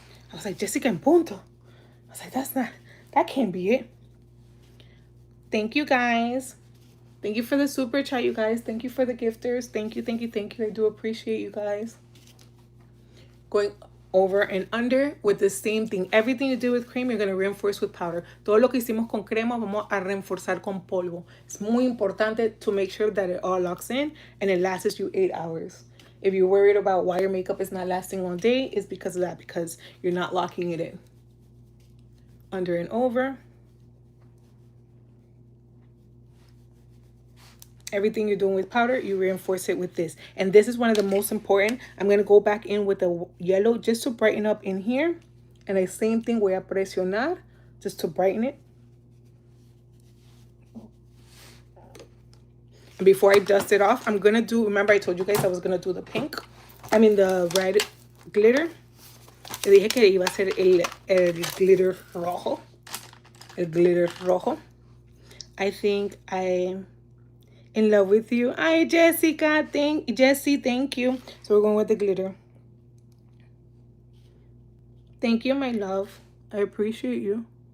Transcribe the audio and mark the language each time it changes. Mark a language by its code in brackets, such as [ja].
[en] I was like, Jessica [es] en punto. [en] I was like, that can't be it. Thank you, guys. Thank you for the super chat, you guys. Thank you for the gifters. Thank you, thank you, thank you. I do appreciate you guys. Going over and under with the same thing. Everything you do with cream, you're going to reinforce with powder. [es] Todo lo que hicimos con crema, vamos a reforzar con polvo. Es muy importante [en] to make sure that it all locks in and it lasts you 8 hours. If you're worried about why your makeup is not lasting all day, it's because of that, because you're not locking it in. Under and over. Everything you're doing with powder, you reinforce it with this. And this is one of the most important. I'm going to go back in with the yellow just to brighten up in here. And the same thing, [es] voy a presionar [en] just to brighten it. And before I dust it off, I'm going to do, remember I told you guys I was going to do the pink. I mean the red glitter. [es] Le dije que iba a ser el glitter rojo. El glitter rojo. [en] I think I'm in love with you. Hi, Jessica. Jessie, thank you. So we're going with the glitter. Thank you, my love. I appreciate you.